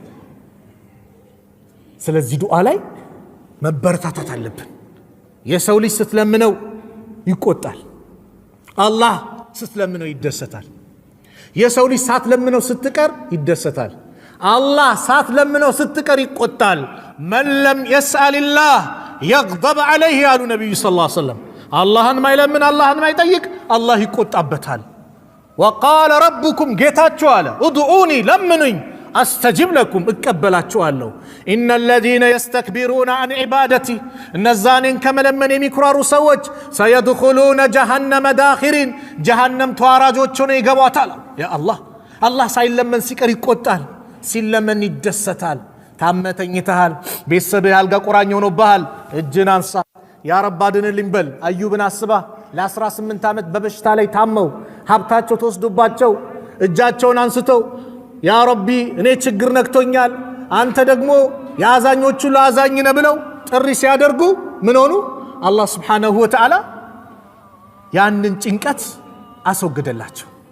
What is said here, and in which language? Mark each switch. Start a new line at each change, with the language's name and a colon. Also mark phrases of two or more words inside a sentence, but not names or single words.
Amharic: ስለዚህ ዱዓ ላይ መበረታታት አለብን የሰው ልጅ ስትለምነው ይቆጣል አላህ ስትለምነው ይደሰታል የሰው ልጅ ሳትለምነው ስትቀር ይደሰታል አላህ ሳትለምነው ስትቀር ይቆጣል
Arabic: من لم يسأل الله يغضب عليه
Amharic: ያሉ ነብዩ ሰለላሁ ዐለይሂ ወሰለም አላህን ማይለምን አላህን ማይጠይቅ አላህ ይቆጣበታል
Arabic: وقال ربكم
Amharic: ጌታችሁ አለ ادعوني ለምኑኝ
Arabic: استجب لكم
Amharic: እቀበላችኋለሁ
Arabic: ان الذين يستكبرون عن عبادتي
Amharic: እነዛኔን ከመለመን የሚኩራሩ ሰዎች
Arabic: سيدخلون جهنم داخرين جهنم
Amharic: ተዋራጆች ሆነው ይገባታል ያ አላህ ሳይለመን ሲቀር ይቆጣል ሲለመን ይደሰታል ታመተኝተሃል ቤተሰብህ አልጋ ቁራኛ ሆኖብሃል እጅን አንሳ
Arabic: يا رب
Amharic: አድንልኝ በል አዩብን አስባ ለ18 ዓመት በበሽታ ላይ ታመው ሀብታቸው ተወስዶባቸው እጃቸውን አንስተው
Arabic: يا ربي
Amharic: እኔ ችግር ነክቶኛል አንተ ደግሞ ያዛኞቹ ለአዛኝ ነህ ብለው ጥሪ ሲያደርጉ ምን ሆኑ አላህ
Arabic: سبحانه وتعالى
Amharic: ያንን ጭንቀት አስወገደላቸው